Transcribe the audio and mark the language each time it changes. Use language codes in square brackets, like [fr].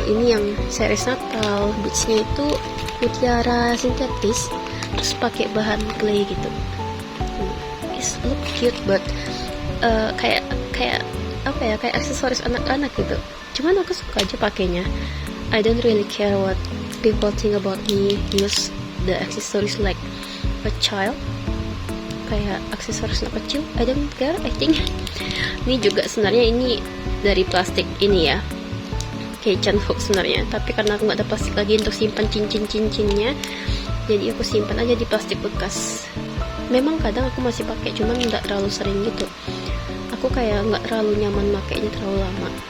[id] Ini yang series Natal, beadsnya itu mutiara sintetis, terus pakai bahan clay gitu. [en] It's look cute, but [id] kayak apa ya, kayak aksesoris anak-anak gitu. Cuman aku suka aja pakainya. [en] I don't really care what people think about me use the accessories like a child, [id] kayak aksesoris anak kecil. [en] I don't care, I think. [id] Ini juga sebenarnya ini dari plastik ini ya, kitchen hook sebenarnya, tapi karena aku nggak ada plastik lagi untuk simpan cincin-cincinnya, jadi aku simpan aja di plastik bekas. Memang kadang aku masih pakai, cuman nggak terlalu sering gitu. Aku kayak nggak terlalu nyaman makainya terlalu lama.